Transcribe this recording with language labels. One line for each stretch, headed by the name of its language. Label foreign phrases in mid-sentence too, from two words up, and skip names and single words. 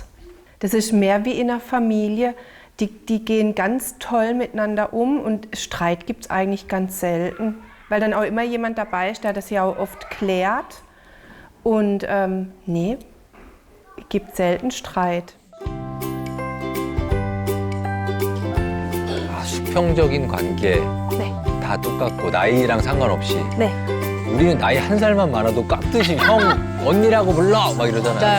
German: Das ist mehr wie in einer Familie. Die gehen ganz toll miteinander um und Streit gibt es eigentlich ganz selten. Weil dann auch immer jemand dabei ist, der das ja auch oft klärt. Und nee, gibt selten Streit.
Korean: 수평적인 관계 네. 다 똑같고 나이랑 상관없이 네. 우리는 나이 한 살만 많아도 깍듯이 형 언니라고 불러 막 이러잖아요.